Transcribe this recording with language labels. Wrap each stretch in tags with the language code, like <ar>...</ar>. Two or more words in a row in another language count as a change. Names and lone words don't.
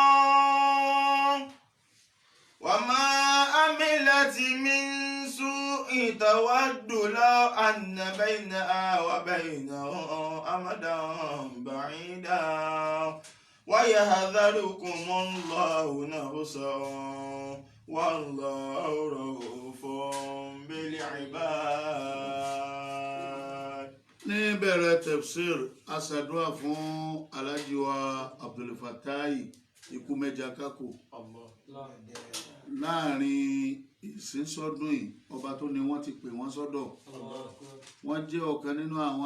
<ar>وما عملت من سوء تود لو أن بينها وبينه أمدا بعيدا ويحذركم الله نفسه والله رءوف بالعباد.</ar> <yo>ní bẹ̀rẹ̀ tafsir aṣàdúrà fún Alhaji wa Abdul Fatai ikú mẹ́ja kákò láàrin ìsínsọ́dún yìí ọba tó ní wọ́n ti pè wọ́n sọ́dọ̀ wọ́n jẹ́ ọ̀kan nínú àwọn</yo>